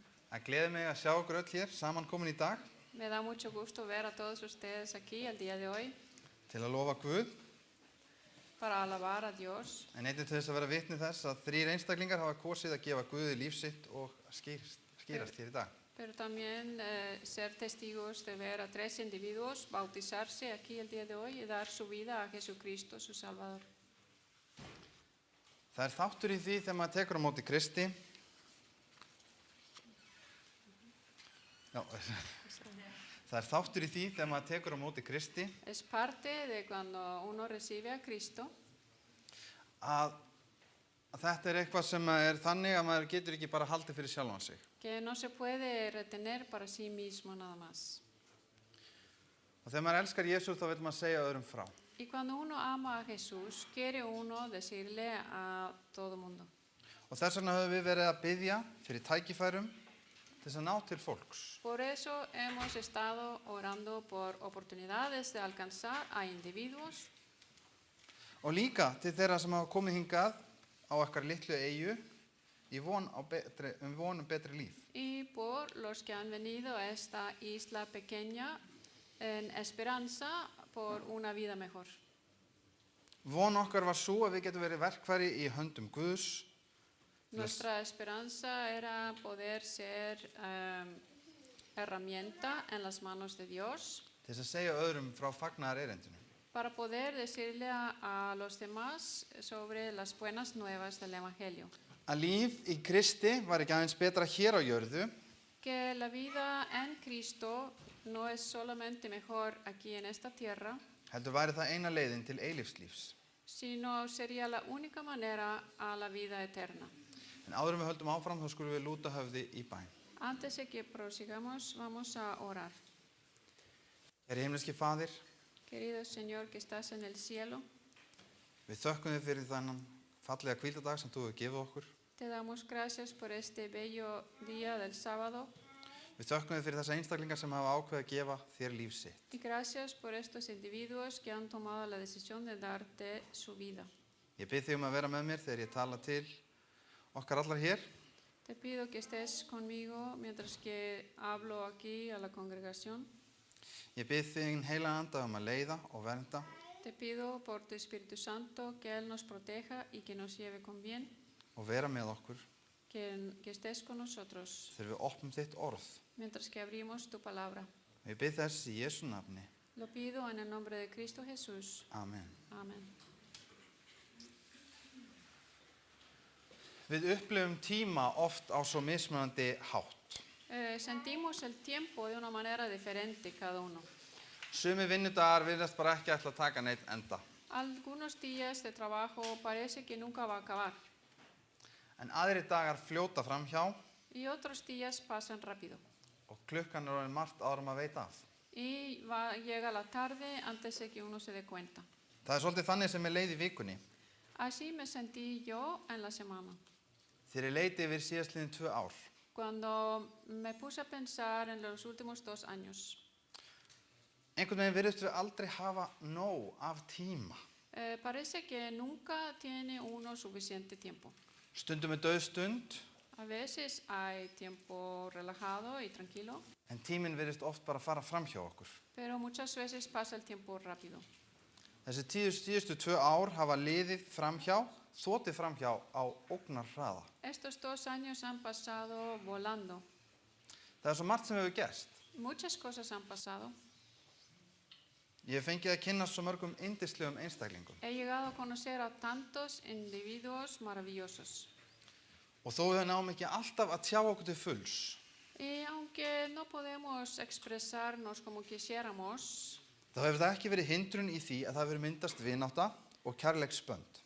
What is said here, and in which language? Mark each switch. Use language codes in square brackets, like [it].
[is] Það gleður mig að sjá okkur öll hér samankomin í dag [es] Me da mucho gusto ver a todos ustedes aquí el día de hoy [is] til að lofa Guð, [es] para alabar a Dios, [is] en einnig til þess að vera vitni þess að 3 einstaklingar hafa kosið að gefa Guði líf sitt og skýrast hér í dag. [es] pero también ser testigos de ver a 3 individuos bautizarse aquí el día de hoy y dar su vida a Jesucristo, su Salvador. [is] Það er þáttur í því þegar maður tekur á móti Kristi. Já, það er þáttur í því þegar maður tekur á móti Kristi [es] Es parte de cuando uno recibe a Cristo [is] að þetta er eitthvað sem er þannig að maður getur ekki bara haldið fyrir sjálfan sig. [es] que no se puede retener para sí mismo nada más. [is] Og þegar maður elskar Jesús þá vil maður segja öðrum frá. [es] Y cuando uno ama a Jesús, quiere uno decirle a todo mundo. [is] Og þess vegna höfum við verið að biðja fyrir tækifærum til þess að ná til fólks. [es] Por eso hemos estado orando por oportunidades de alcanzar a individuos [is] Og líka til þeirra sem hafa komið hingað á okkar litlu eyju í von um betri líf. [es] y por los que han venido a esta isla pequeña en esperanza por una vida mejor. [is] Von okkar var svo að við getum verið verkfæri í höndum Guðs [es] Nuestra esperanza era poder ser herramienta en las manos de Dios [is] til þess að segja öðrum frá fagnaðarerindinu. [es] para poder decirle a los demás sobre las buenas nuevas del Evangelio. [is] Að líf í Kristi var ekki aðeins betra hér á jörðu, [es] Que la vida en Cristo no es solamente mejor aquí en esta tierra, [is] heldur væri það eina leiðin til eilífslífs. [es] sino sería la única manera a la vida eterna. [is] En áður en við höldum áfram þá skulum við lúta höfði í bæn. [es] Antes de que prosigamos, vamos a orar. [is] Kæri himneski Faðir, [es] Querido Señor que estás en el cielo, [is] Við þökkum þér fyrir þennan fallega hvíldadag sem þú hefur gefið okkur. [es] Te damos gracias por este bello día del sábado [is] Við þökkum þér fyrir þessa einstaklingar sem hafa ákveðið að gefa þér líf sitt. [es] y gracias por estos individuos que han tomado la decisión de darte su vida. [is] Ég bið þig að vera með mér þegar ég tala til okkar allar hér. [es] Te pido que estés conmigo mientras que hablo aquí a la congregación. [is] Ég bið þig heilaga anda að leiða og vernda. [es] Te pido por tu Espíritu Santo que Él nos proteja y que nos lleve con bien, [is] Og vera með okkur [es] que estés con nosotros [is] þegar við opnum þitt orð. [es] mientras que abrimos tu palabra. [is] Ég bið þess í Jesú nafni. [es] Lo pido en el nombre de Cristo Jesús. [is] Amen. [es] Amén. [is] Við upplifum tíma oft á svo mismunandi hátt. [es] Sentimos el tiempo de una manera diferente cada uno. [is] Sumi vinnudagar virðast bara ekki ætla að taka neitt enda. [es] Algunos días de trabajo parece que nunca va a acabar [is] En aðri dagar fljóta framhjá [es] y otros días pasan rápido. [is] og klukkan orðin margt áður maður veit af. [es] Y llega la tarde antes de que uno se dé cuenta. [is] Það svolítið þannig sem leið í vikunni. [es] Así me sentí yo en la semana. [is] Þegar ég leiti yfir síðastliðin 2 ár. [es] Cuando me puse a pensar en los últimos 2 años, [is] Einhvern veginn virðist við aldrei hafa nóg af tíma. [es] parece que nunca tiene uno suficiente tiempo. [is] Stundum er dauð stund, [es] A veces hay tiempo relajado y tranquilo, [is] en tíminn virðist oft bara fara framhjá okkur. [es] pero muchas veces pasa el tiempo rápido. [is] Þessi síðustu 2 ár hafa liðið framhjá, þotið framhjá á ógnarhraða. [es] Estos 2 años han pasado volando. [is] Það svo margt sem hefur gerst. [es] Muchas cosas han pasado. [is] Ég hef fengið að kynnast svo mörgum yndislegum einstaklingum. [es] He llegado a conocer a tantos individuos maravillosos. [is] Og þó við náum ekki alltaf að tjá okkur til fulls, [es] Y aunque no podemos expresarnos como quisiéramos, [is] þá hefur það ekki verið hindrun í því að það hefur myndast vinátta og kærleiksbönd.